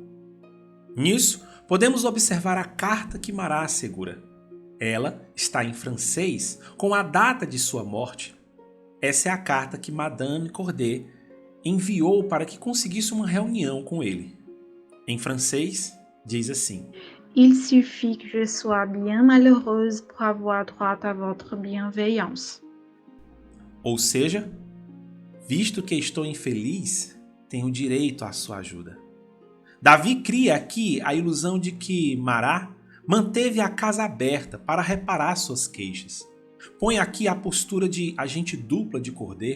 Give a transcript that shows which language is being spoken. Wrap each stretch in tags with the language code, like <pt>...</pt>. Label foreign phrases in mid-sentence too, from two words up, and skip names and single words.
<pt>Nisso, podemos observar a carta que Mará assegura. Ela está em francês com a data de sua morte. Essa é a carta que Madame Corday enviou para que conseguisse uma reunião com ele. Em francês, diz assim:</pt> <fr>Il suffit que je sois bien malheureuse pour avoir droit à votre bienveillance.</fr> <pt>Ou seja, visto que estou infeliz, tenho direito à sua ajuda. Davi cria aqui a ilusão de que Mará manteve a casa aberta para reparar suas queixas. Põe aqui a postura de agente dupla de Corday.</pt>